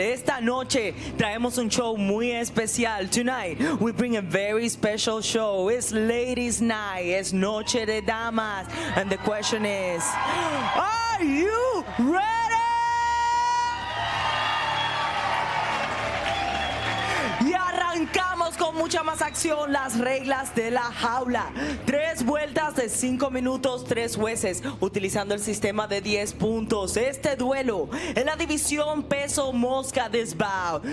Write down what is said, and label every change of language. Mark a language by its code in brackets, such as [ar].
[es] Esta noche traemos un show muy especial. [en] Tonight, we bring a very special show. It's Ladies' Night. [es] Es Noche de Damas. [en] And the question is, are you ready? [es] Y arrancamos con mucha más acción. Las reglas de la jaula. 3 vueltas de 5 minutos, 3 jueces, utilizando el sistema de 10 puntos. Este duelo en la división peso mosca [en] this bout.